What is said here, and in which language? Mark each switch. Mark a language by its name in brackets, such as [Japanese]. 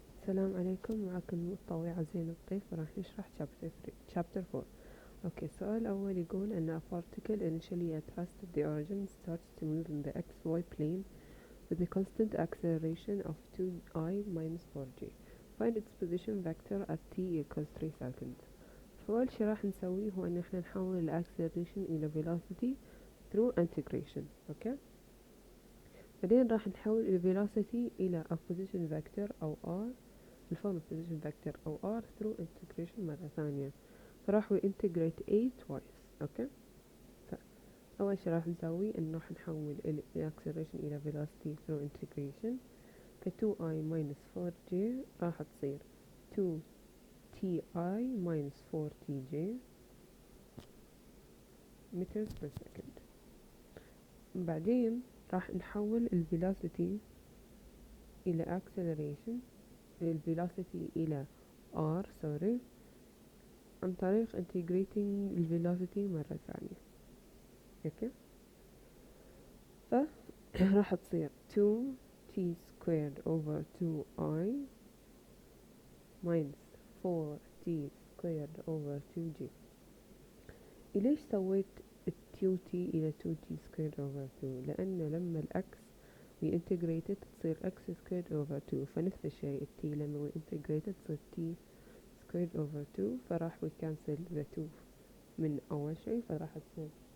[Arabic] السلام عليكم، معكم المتطوعة زين الطيف وراح نشرح chapter 4. [English] Okay, [Arabic] السؤال الأول يقول أن [English] a particle initially at rest at the origin starts to move in the xy plane with a constant acceleration of 2I minus 4j. Find its position vector at t equals 3 seconds. [Arabic] فأول شي راح نسويه هو أن احنا نحول ال acceleration إلى velocity [English] through integration. Okay. [Arabic] بعدين راح نحول ال velocity إلى [English] a position vector [Arabic] أو r الفورم position vector أو r [English] through integration [Arabic] مرة ثانية. فراح [English] integrate a twice. Okay. [Arabic] فأول شي راح نسوي إنه راح نحول ال acceleration إلى velocity [English] through integration. ف 2i minus 4j [Arabic] راح تصير [English] 2ti minus 4tj meters per second. [Arabic] بعدين راح نحول ال velocity إلى acceleration velocity إلى r عن طريق [English] integrating velocity [Arabic] مرة ثانية. [English] Okay. [Arabic] راح تصير [English] 2t squared over 2i minus 4t squared over 2j. [Arabic] ليش سويت 2t إلى 2t [English] squared over 2؟ [Arabic] لأن لما الأكس [English] we integrated [Arabic] تصير x squared over 2، فنفس الشيء t لما we integrated تصير t squared over 2، فراح [English] we cancel the 2 [Arabic] من أول شيء، فراح تصير